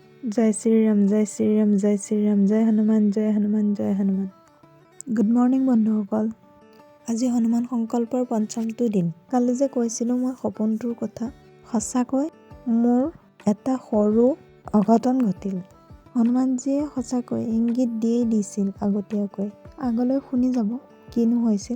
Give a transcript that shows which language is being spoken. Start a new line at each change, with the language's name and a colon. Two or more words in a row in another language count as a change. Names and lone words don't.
Hindi: जय श्री राम जय श्री राम जय श्री राम जय हनुमान जय हनुमान जय हनुमान।
English: good morning
Assamese: बন্ধুসকল। আজি হনুমান সংকল্পৰ পঞ্চমটো দিন। কালি যে কৈছিলোঁ মই সপোনটোৰ কথা, সঁচাকৈ মোৰ এটা সৰু অঘটন ঘটিল। হনুমানজীয়ে সঁচাকৈ ইংগিত দিয়েই দিছিল আগতীয়াকৈ। আগলৈ শুনি যাব কিনো হৈছিল।